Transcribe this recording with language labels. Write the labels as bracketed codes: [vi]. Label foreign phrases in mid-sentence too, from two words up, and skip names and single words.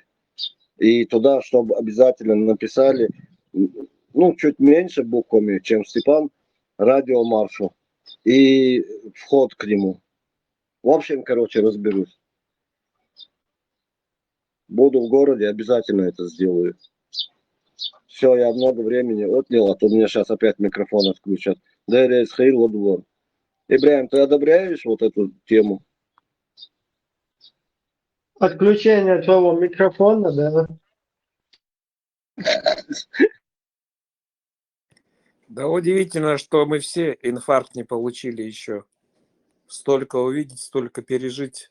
[ru] И туда, чтобы обязательно написали, ну, чуть меньше буквами, чем Степан, радиомаршал и вход к нему. В общем, короче, разберусь. Буду в городе, обязательно это сделаю. Все, я много времени отнял, а то мне сейчас опять микрофон отключат. Дэрия Исхаил Ладвор. Ибраим, ты одобряешь вот эту тему? Отключение твоего микрофона, да? Да удивительно, что мы все инфаркт не получили еще. Столько увидеть, столько пережить.